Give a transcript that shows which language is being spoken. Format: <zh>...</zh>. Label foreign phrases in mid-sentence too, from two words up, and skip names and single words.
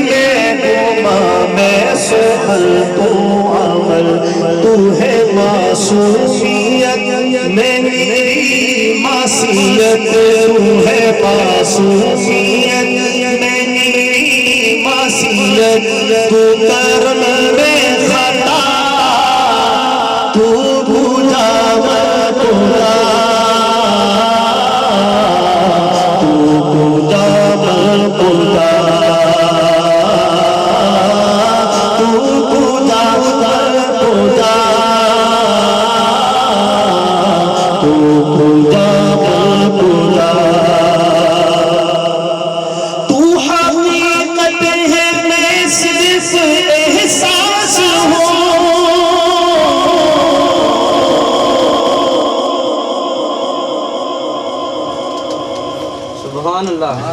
<ur>میں سفر تو عمل، تو ہے معصومیت میں میری معصیت، تو ہے معصومیت میں میری معصیت، تو کرم میں خطا،</ur> <fa>تو کجا من کجا، تو کجا من کجا، تو کجا من کجا، تو کجا من کجا،</fa> <ur>تو حقیقت ہے میں صرف احساس ہوں،</ur> <ar>سبحان اللہ،</ar>